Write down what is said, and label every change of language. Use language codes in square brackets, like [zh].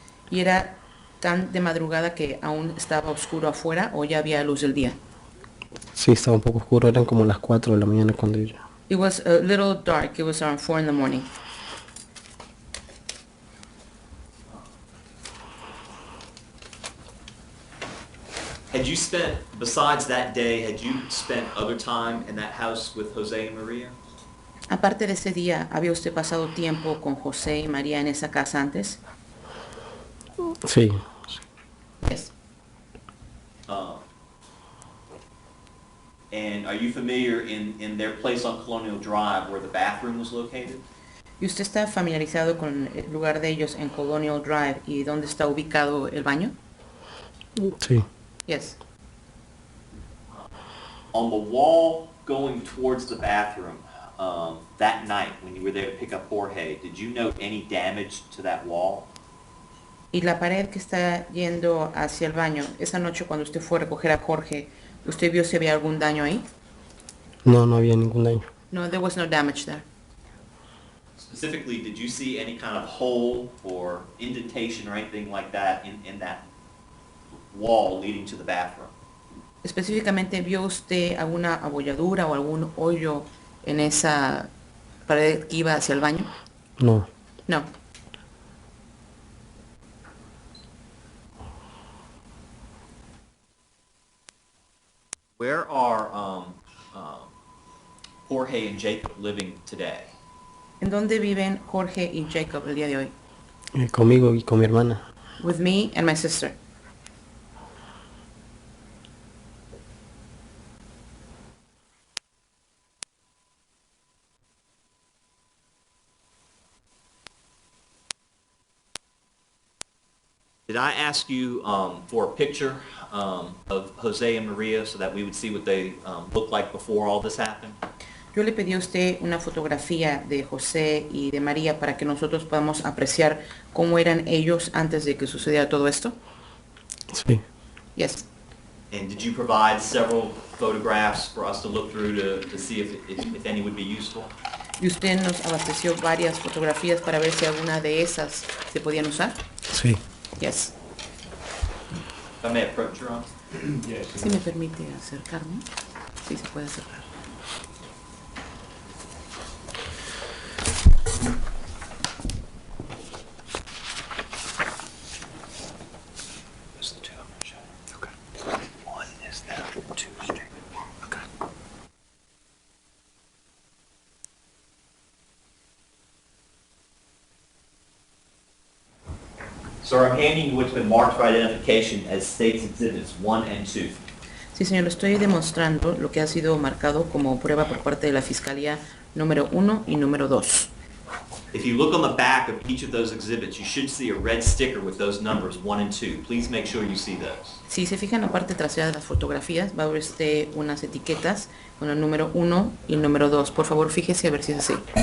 [es] ¿Y era tan de madrugada que aún estaba oscuro afuera o ya había luz del día? Sí, estaba un poco oscuro, eran como las 4 de la mañana cuando yo. [en] It was a little dark. It was around 4 in the morning. Had you spent, besides that day, had you spent other time in that house with Jose and Maria? [es] Aparte de ese día, ¿había usted pasado tiempo con José y María en esa casa antes? Sí. [en] Yes. And are you familiar in their place on Colonial Drive where the bathroom was located? [es] ¿Y usted está familiarizado con el lugar de ellos en Colonial Drive y dónde está ubicado el baño? Sí. [en] Yes. On the wall going towards the bathroom, that night when you were there to pick up Jorge, did you note any damage to that wall? [es] Y la pared que está yendo hacia el baño, esa noche cuando usted fue a recoger a Jorge, ¿usted vio si había algún daño ahí? No, no había ningún daño. [en] No, there was no damage there. Specifically, did you see any kind of hole or indentation or anything like that in that wall leading to the bathroom? [es] Específicamente, ¿vio usted alguna abolladura o algún hoyo en esa pared que iba hacia el baño? No. [en] No. Where are Jorge and Jacob living today? [es] ¿En dónde viven Jorge y Jacob el día de hoy? Conmigo y con mi hermana. [en] With me and my sister. Did I ask you for a picture of Jose and Maria so that we would see what they looked like before all this happened? [es] Yo le pedí a usted una fotografía de José y de María para que nosotros podamos apreciar cómo eran ellos antes de que sucediera todo esto. Sí. [en] Yes. And did you provide several photographs for us to look through to see if any would be useful? [es] ¿Y usted nos abasteció varias fotografías para ver si alguna de esas se podían usar? Sí. [en] Yes. If I may approach your honor. [es] Si me permite acercarme. Sí, se puede acercar. [en] Sir, I'm handing you what's been marked for identification as States Exhibits 1 and 2. [es] Sí, señor, estoy demostrando lo que ha sido marcado como prueba por parte de la Fiscalía número 1 y número 2. [en] If you look on the back of each of those exhibits, you should see a red sticker with those numbers 1 and 2. Please make sure you see those. [es] Si se fija en la parte trasera de las fotografías, va a ver usted unas etiquetas con el número 1 y el número 2. Por favor, fíjese a ver si es así.